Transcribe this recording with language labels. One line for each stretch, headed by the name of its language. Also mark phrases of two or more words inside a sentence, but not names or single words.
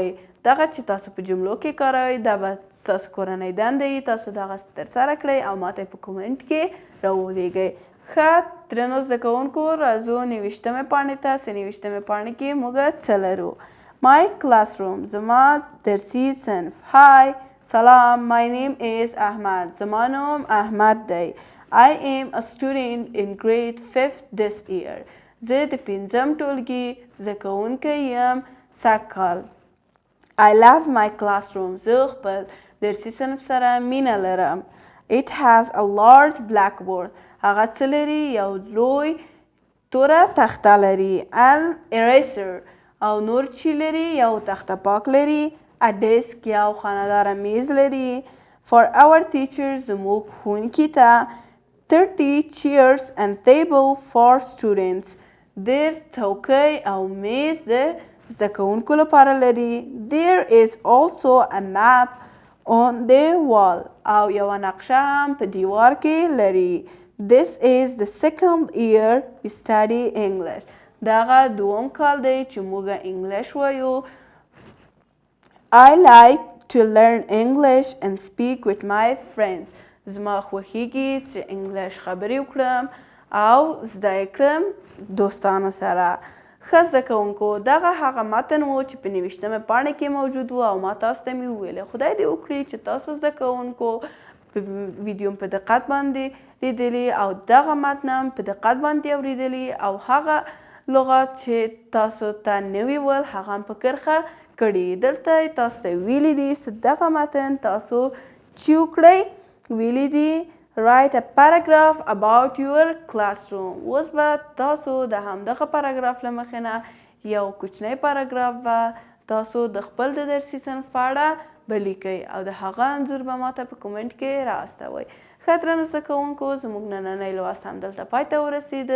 Pashto: دغه چې تاسو په جملو کې کاروئ دا به ستاسو کورنۍ دنده وي. تاسو دغه ترسره کړئ او ماته یې په کومنټ کې راولیږئ. ښه درنو زده کوونکو، راځو 29مې پاڼې ته. 29مې پاڼې کې موږ څه لرو؟
English: My classroom،
Pashto: زما درسي صنف. Hi، سلام،
English: my name is احمد،
Pashto: زما نوم احمد دی.
English: I am a student in grade 5 this year،
Pashto: زه د 5م ټولګي زده کوونکی یم سږ کال.
English: I love my classroom،
Pashto: زه خپل درسي صنف سره مینه لرم.
English: It has a large blackboard،
Pashto: هغه څه لري؟ یو لوی توره تخته لري.
English: An eraser،
Pashto: او نور چی لري؟ یو تخته پاک لري.
English: A desk،
Pashto: یو خانه‌داره میز لري.
English: For our teachers،
Pashto: زموږ ښوونکي ته.
English: 30 chairs and table for students،
Pashto: 10 څوکۍ او میز د زده کوونکو لپاره لري.
English: There is also a map on the wall،
Pashto: او یوه نقشه هم په دیوار کې لري.
English: This is the second year we study English،
Pashto: دغه 2م کال دی چې موږ انګلیش وایو.
English: I like to learn English and speak with my friends،
Pashto: زما خوښیږي چې انګلیش خبرې وکړم او زده یې کړم دوستانو سره. ښه زده کوونکو، دغه هغه متن و چې په 29مې پاڼې کې موجود و او ما تاسو ته مې وویل. خدای دې وکړي چې تاسو زده کوونکو په ویډیو په دقت باندې لیدلي او دغه متن هم په دقت باندې اورېدلي او هغه لغات چې تاسو ته نوي ول هغه هم په کرښه کړي. دلته تاسو ته ویلي دي چې دغه متن تاسو چی وکړئ؟ ویلي دي
English: write a paragraph about your classroom.
Pashto: اوس به تاسو د همدغه پاراګراف له مخې نه یو کوچنی پاراګراف به تاسو د خپل د درسي صنف په اړه به لیکئ او د هغه انځور به ماته په کومنټ کې رااستوئ. ښه درنو زده کوونکو، زموږ نننی لوست همدلته پای ته ورسېده.